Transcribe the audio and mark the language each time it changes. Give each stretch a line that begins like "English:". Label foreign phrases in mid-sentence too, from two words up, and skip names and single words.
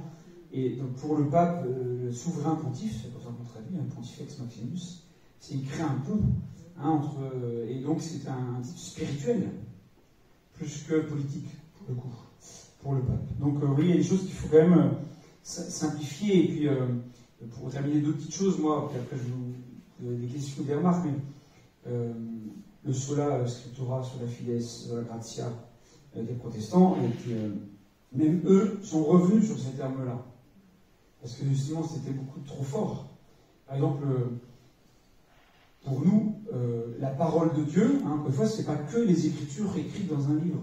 French: Et donc, pour le pape, le souverain pontife, c'est pour ça qu'on traduit,
Latin: Pontifex Maximus,
French: c'est il crée un pont et donc c'est un titre spirituel, plus que politique, pour le coup, pour le pape. Donc, oui, il y a des choses qu'il faut quand même simplifier. Et puis, pour terminer, deux petites choses, moi, puis après, je vous des questions, des remarques, mais le
Latin: sola scriptura, sola fides, sola gratia
French: des protestants, même eux sont revenus sur ces termes-là. Parce que justement, c'était beaucoup trop fort. Par exemple, pour nous, la parole de Dieu, encore une fois, ce n'est pas que les Écritures écrites dans un livre.